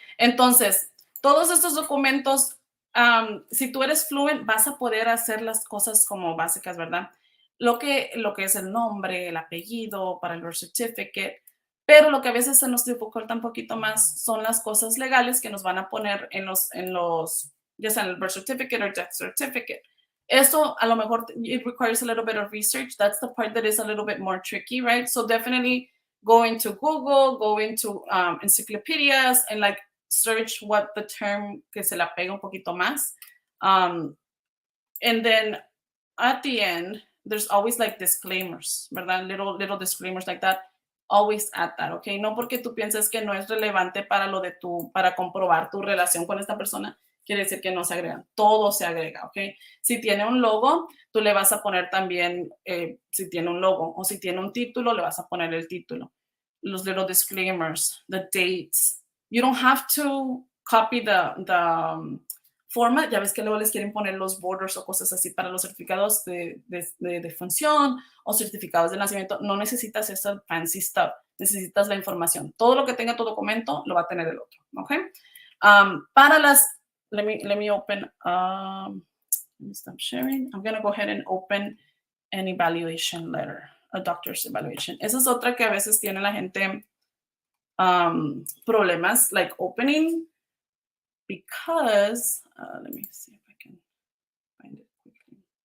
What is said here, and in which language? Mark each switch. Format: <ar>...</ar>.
<es>Entonces, todos estos documentos, si tú eres fluent, vas a poder hacer las cosas como básicas, ¿verdad? Lo que es el nombre, el apellido para el birth certificate, Pero lo que a veces se nos dificulta un poquito más son las cosas legales que nos van a poner ya sea en el birth certificate or death certificate. Esto a lo mejor</es> <en>it requires a little bit of research. That's the part that is a little bit more tricky, right? So definitely go into Google, go into encyclopedias and like search what the term</en> <es>que se la pega un poquito más.</es> <en>And then at the end, there's always like disclaimers, ¿verdad? Little disclaimers like that. Always add that, ¿ok?</en> <es>No porque tú pienses que no es relevante para comprobar tu relación con esta persona, quiere decir que no se agregan. Todo se agrega, ¿ok? Si tiene un logo, tú le vas a poner también, si tiene un logo, o si tiene un título, le vas a poner el título. Los</es> <en>little disclaimers, the dates. You don't have to copy the forma,</en> <es>ya ves que luego les quieren poner los borders o cosas así para los certificados de función o certificados de nacimiento. No necesitas esa fancy stuff, necesitas la información. Todo lo que tenga tu documento lo va a tener el otro, ¿ok? Para las,</es> <en>let me open, let me stop sharing. I'm going to go ahead and open an evaluation letter, a doctor's evaluation.</en> <es>Esa es otra que a veces tiene la gente problemas,</es> <en>like opening, because let me see if I can find it quickly.</en>